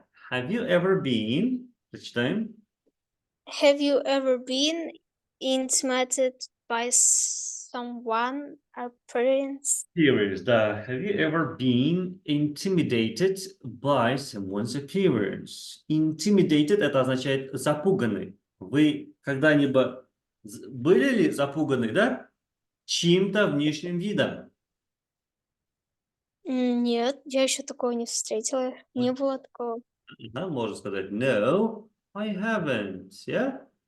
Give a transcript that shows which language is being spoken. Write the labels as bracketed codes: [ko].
[en] have you ever been, which time? Have you ever been intimidated by someone's appearance? Appearance, да. Have you ever been intimidated by someone's appearance? [ru] Intimidated — это означает запуганный. Вы когда-нибудь были ли запуганы, да, чьим-то внешним видом? Нет, я еще такого не встретила. Не было такого. Да, можно сказать [en] no, I haven't, yeah?